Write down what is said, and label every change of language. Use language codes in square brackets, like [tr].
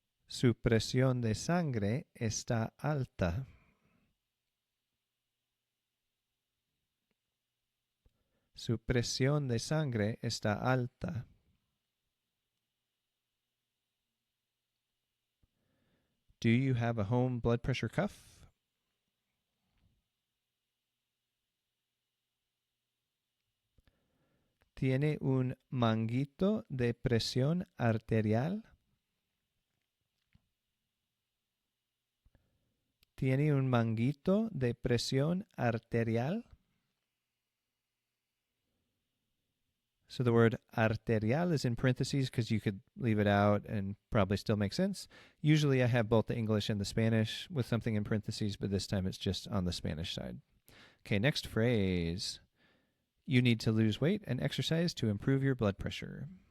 [es] Su presión de sangre está alta. Su presión de sangre está alta. [en] Do you have a home blood pressure cuff? [es] ¿Tiene un manguito de presión arterial? ¿Tiene un manguito de presión arterial? [en] So the word arterial is in parentheses because you could leave it out and probably still make sense. Usually I have both the English and the Spanish with something in parentheses, but this time it's just on the Spanish side. Okay, next phrase. You need to lose weight and exercise to improve your blood pressure.